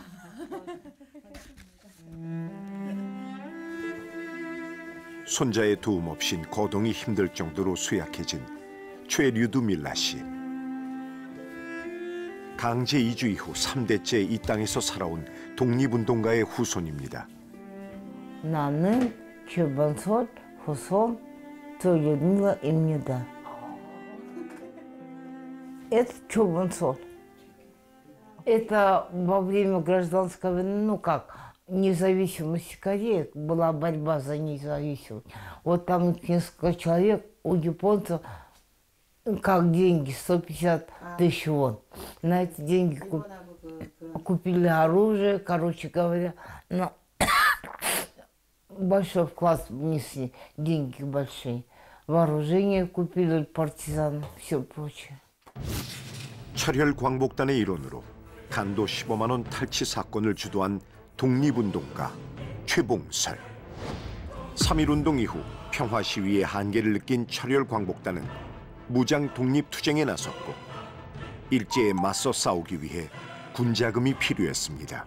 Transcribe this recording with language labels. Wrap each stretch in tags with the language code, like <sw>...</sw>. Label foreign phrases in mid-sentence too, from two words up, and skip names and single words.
<ko>손자의 도움 없인 거동이 힘들 정도로 쇠약해진 최류두밀라 씨. 강제 이주 이후 3대째 이 땅에서 살아온 독립운동가의 후손입니다. 나는 최범솔 후손 최류두밀라입니다.</ko> <ru>Это Чубунсоль. Это во время гражданской войны, ну как, независимости Кореи, была борьба за независимость. Вот там несколько человек, у японцев, как деньги, 150 тысяч вон. На эти деньги купили оружие, короче говоря, на большой вклад внесли, деньги большие. Вооружение купили партизан, все прочее.</ru> <ko>철혈 광복단의 일원으로 간도 15만 원 탈취 사건을 주도한 독립운동가 최봉설. 3.1운동 이후 평화 시위의 한계를 느낀 철혈 광복단은 무장 독립투쟁에 나섰고 일제에 맞서 싸우기 위해 군자금이 필요했습니다.</ko>